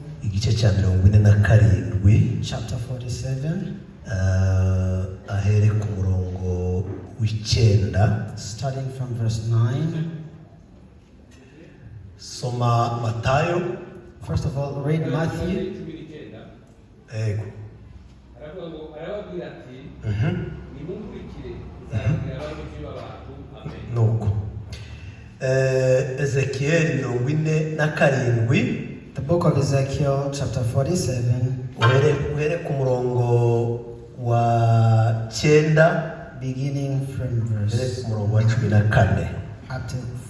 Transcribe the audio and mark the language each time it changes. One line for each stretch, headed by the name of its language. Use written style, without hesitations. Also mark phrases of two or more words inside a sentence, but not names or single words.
Kinyarwanda: igice cya 47
English: chapter 47
Kinyarwanda: ahere ku murongo w'Icyenda
English: starting from verse 9.
Kinyarwanda: Soma Matayo.
English: First of all, read Matthew.
Kinyarwanda: Ego. Nuko Ezekiel 47.
English: The book of Ezekiel chapter 47
Kinyarwanda: uhere ku murongo wa 9
English: beginning from verse
Kinyarwanda: ku murongo wa 14
English: up to 14.